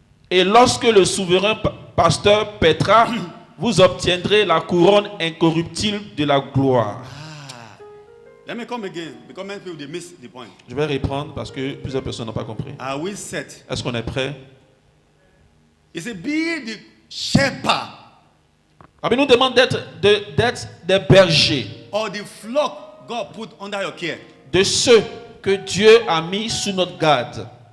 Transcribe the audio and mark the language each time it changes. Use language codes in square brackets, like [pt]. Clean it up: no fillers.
[fr] Et lorsque le souverain pasteur paîtra, vous obtiendrez la couronne incorruptible de la gloire. [en] Let me come again, because many people they miss the point. [fr] Je vais reprendre parce que plusieurs personnes n'ont pas compris. [en] Are we set? [fr] Est-ce qu'on est prêt? [en] He said, be the shepherd [fr] La Bible nous demande d'être des bergers, [en] or the flock God put under your care. [fr] de ceux que Dieu a mis sous notre garde.